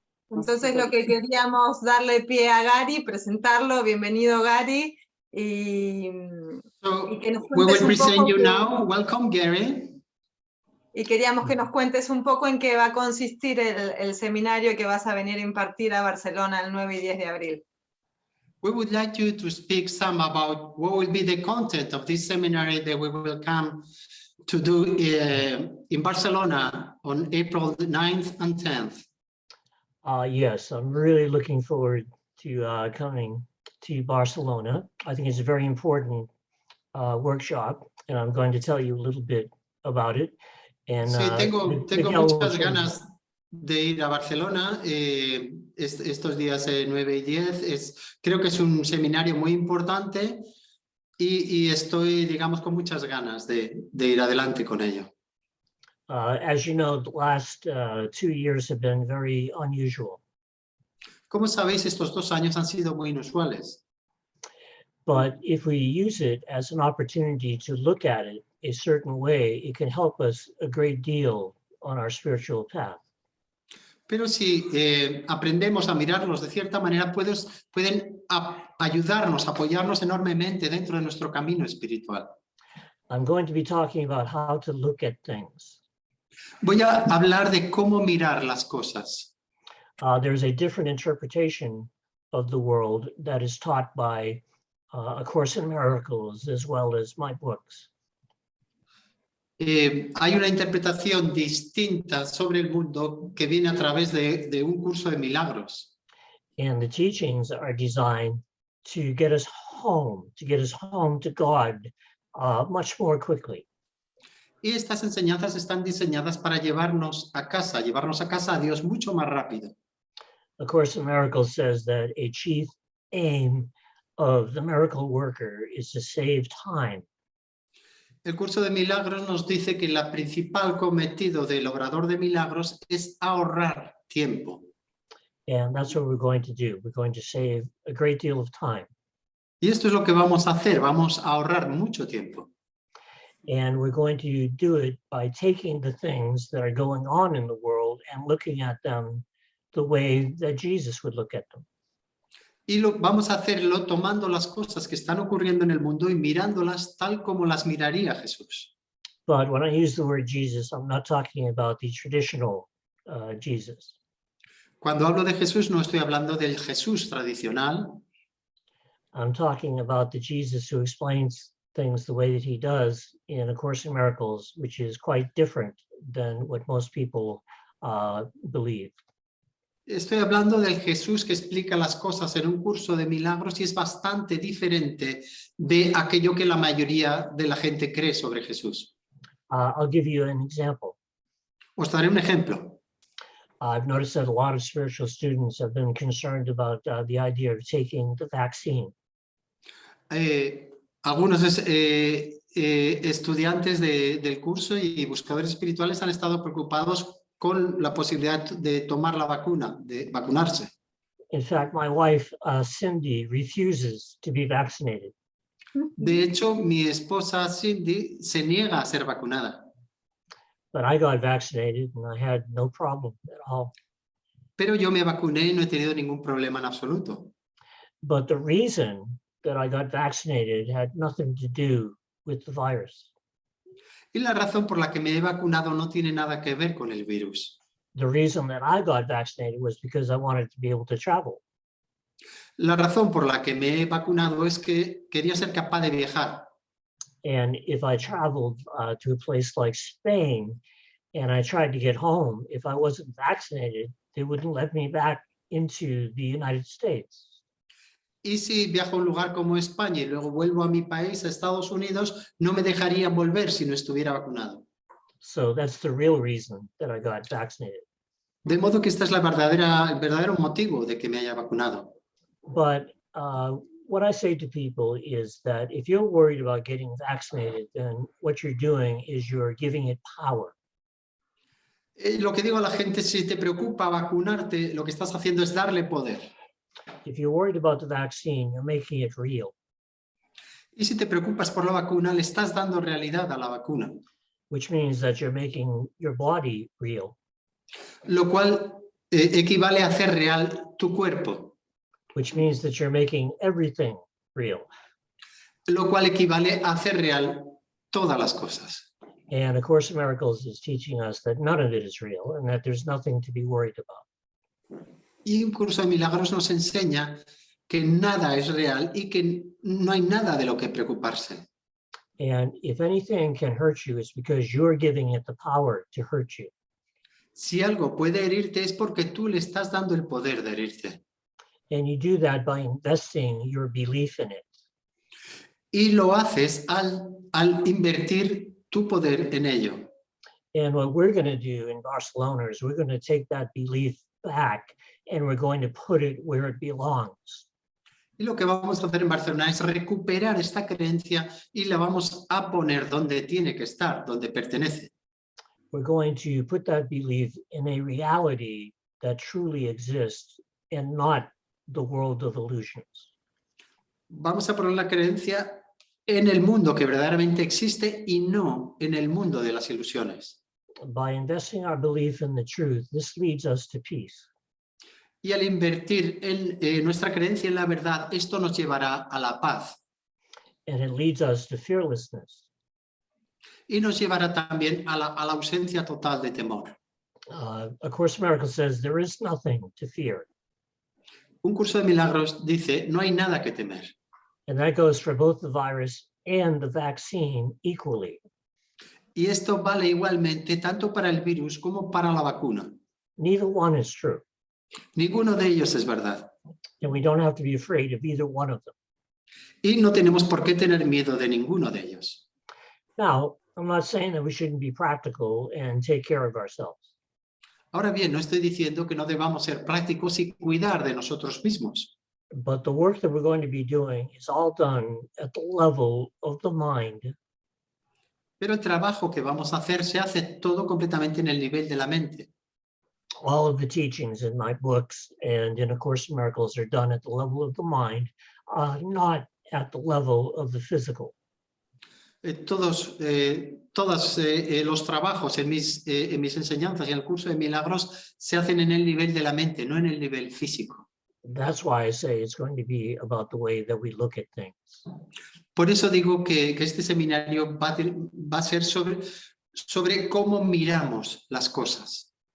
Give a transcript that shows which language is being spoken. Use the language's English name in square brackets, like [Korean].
[Spanish] Entonces lo que queríamos darle pie a Gary, presentarlo. Bienvenido, Gary. Y que nos [English] We will [Spanish] cuentes un [English] present [Spanish] poco [English] you now. Welcome, Gary. [Spanish] y queríamos que nos cuentes un poco en qué va a consistir el seminario que vas a venir a impartir a Barcelona el 9 y 10 de abril. [English] We would like you to speak some about what will be the content of this seminary that we will come to do in Barcelona on April 9th and 10th. Yes, I'm really looking forward to coming to Barcelona. I think it's a very important workshop, and I'm going to tell you a little bit about it. And, [Spanish] sí, tengo Miguel muchas ganas de ir a Barcelona estos días 9 y 10. Creo que es un seminario muy importante y estoy, digamos, con muchas ganas de ir adelante con ello. [English] As you know, the last 2 years have been very unusual. [Spanish] Como sabéis, estos 2 años han sido muy inusuales. [English] But if we use it as an opportunity to look at it a certain way, it can help us a great deal on our spiritual path. [Spanish] Pero si aprendemos a mirarlos de cierta manera, pueden ayudarnos, apoyarnos enormemente dentro de nuestro camino espiritual. [English] I'm going to be talking about how to look at things. [Spanish] Voy a hablar de cómo mirar las cosas. [English] There's a different interpretation of the world that is taught by A Course in Miracles as well as my books. [Spanish] Hay una interpretación distinta sobre el mundo que viene a través de un curso de milagros. [English] And the teachings are designed to get us home to God much more quickly. [Spanish] Y estas enseñanzas están diseñadas para llevarnos a casa a Dios mucho más rápido. [English] A Course in Miracles says that a chief aim of the miracle worker is to save time. [Spanish] El curso de milagros nos dice que el principal cometido del obrador de milagros es ahorrar tiempo. [English] And that's what we're going to do. We're going to save a great deal of time. [Spanish] Y esto es lo que vamos a hacer, vamos a ahorrar mucho tiempo. [English] And we're going to do it by taking the things that are going on in the world and looking at them the way that Jesus would look at them. [Spanish] Y vamos a hacerlo tomando las cosas que están ocurriendo en el mundo y mirándolas tal como las miraría Jesús. [English] But when I use the word Jesus, I'm not talking about the traditional Jesus. [Spanish] Cuando hablo de Jesús no estoy hablando del Jesús tradicional. [English] I'm talking about the Jesus who explains things the way that he does in A Course in Miracles, which is quite different than what most people believe. [Spanish] Estoy hablando del Jesús que explica las cosas en un curso de milagros y es bastante diferente de aquello que la mayoría de la gente cree sobre Jesús. [English] I'll give you an example. [Spanish] Os daré un ejemplo. [English] I've noticed that a lot of spiritual students have been concerned about the idea of taking the vaccine. [Spanish] Algunos estudiantes del curso y buscadores espirituales han estado preocupados con la posibilidad de tomar la vacuna, de vacunarse. [English] In fact, my wife, Cindy, refuses to be vaccinated. [Spanish] De hecho, mi esposa Cindy se niega a ser vacunada. [English] But I got vaccinated and I had no problem at all. [Spanish] Pero yo me vacuné y no he tenido ningún problema en absoluto. [English] But the reason that I got vaccinated had nothing to do with the virus. [Spanish] Y la razón por la que me he vacunado no tiene nada que ver con el virus. [English] The reason that I got vaccinated was because I wanted to be able to travel. [Spanish] La razón por la que me he vacunado es que quería ser capaz de viajar. [English] And if I traveled to a place like Spain, and I tried to get home, if I wasn't vaccinated, they wouldn't let me back into the United States. [Spanish] Y si viajo a un lugar como España y luego vuelvo a mi país, a Estados Unidos, no me dejarían volver si no estuviera vacunado. [English] So that's the real reason that I got vaccinated. [Spanish] De modo que esta es el verdadero motivo de que me haya vacunado. [English] But what I say to people is that if you're worried about getting vaccinated, then what you're doing is you're giving it power. [Spanish] Lo que digo a la gente, si te preocupa vacunarte, lo que estás haciendo es darle poder. [English] If you're worried about the vaccine, you're making it real, [Spanish] Y si te preocupas por la vacuna, le estás dando realidad a la vacuna. [English] which means that you're making your body real, [Spanish] Lo cual equivale a hacer real tu cuerpo. [English] which means that you're making everything real. [Spanish] Lo cual equivale a hacer real todas las cosas. [English] And A Course in Miracles is teaching us that none of it is real and that there's nothing to be worried about. [Spanish] Y un curso de milagros nos enseña que nada es real y que no hay nada de lo que preocuparse. [English] And if anything can hurt you, it's because you're giving it the power to hurt you. [Spanish] Si algo puede herirte es porque tú le estás dando el poder de herirte. [English] And you do that by investing your belief in it. [Spanish] Y lo haces al invertir tu poder en ello. [English] And what we're going to do in Barcelona is we're going to take that belief back and we're going to put it where it belongs. [Spanish] Y lo que vamos a hacer en Barcelona es recuperar esta creencia y la vamos a poner donde tiene que estar, donde pertenece. [English] We're going to put that belief in a reality that truly exists and not the world of illusions. [Spanish] Vamos a poner la creencia en el mundo que verdaderamente existe y no en el mundo de las ilusiones. [English] By investing our belief in the truth, this leads us to peace. [Spanish] Y al invertir en nuestra creencia en la verdad, esto nos llevará a la paz. [English] And it leads us to fearlessness. [Spanish] Y nos llevará también a la ausencia total de temor. [English] A Course in Miracles says there is nothing to fear. [Spanish] Un curso de milagros dice, no hay nada que temer. [English] And that goes for both the virus and the vaccine equally. [Spanish] Y esto vale igualmente tanto para el virus como para la vacuna. [English] Neither one is true. [Spanish] Ninguno de ellos es verdad. [English] And we don't have to be afraid of either one of them. [Spanish] Y no tenemos por qué tener miedo de ninguno de ellos. [English] Now, I'm not saying that we shouldn't be practical and take care of ourselves. [Spanish] Ahora bien, no estoy diciendo que no debamos ser prácticos y cuidar de nosotros mismos. [English] But the work that we're going to be doing is all done at the level of the mind. [Spanish] Pero el trabajo que vamos a hacer se hace todo completamente en el nivel de la mente. [English] All of the teachings in my books and in A Course in Miracles are done at the level of the mind, not at the level of the physical. [Spanish] Todos los trabajos en mis enseñanzas y en el curso de milagros se hacen en el nivel de la mente, no en el nivel físico. [English] That's why I say it's going to be about the way that we look at things. [Spanish] Por eso digo que este seminario va a ser sobre cómo miramos las cosas.